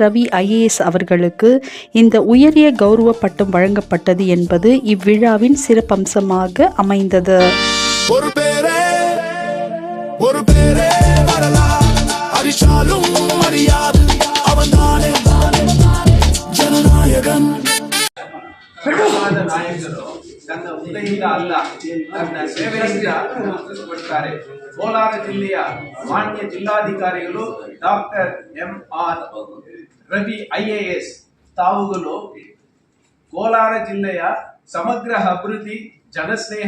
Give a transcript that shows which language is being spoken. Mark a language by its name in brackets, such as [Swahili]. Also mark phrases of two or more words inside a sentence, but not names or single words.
[Tamil] ரவி ஐஏஎஸ் அவர்களுக்கு இந்த உயரிய கௌரவ பட்டம் வழங்கப்பட்டது என்பது இவ்விழாவின் சிறப்பம்சமாக அமைந்தது. ஒரு பேரே வரலாறு அழிச்சாலும் அழியாது அவன்தானே ஜனநாயகன். [Kannada] ನಾಯಕರು ತನ್ನ ಹುದ್ದೆಯಿಂದ ಅಲ್ಲ ತನ್ನ ಸೇವೆಯಿಂದ ಗುರುತಿಸಲ್ಪಡುತ್ತಾರೆ. ಕೋಲಾರ ಜಿಲ್ಲೆಯ ಮಾನ್ಯ ಜಿಲ್ಲಾಧಿಕಾರಿಗಳು ಡಾಕ್ಟರ್ ಎಂ.ಆರ್. ರವಿ ಐಎಎಸ್ ತಾವುಗಳು ಕೋಲಾರ ಜಿಲ್ಲೆಯ ಸಮಗ್ರ ಅಭಿವೃದ್ಧಿ, ಜನಸ್ನೇಹ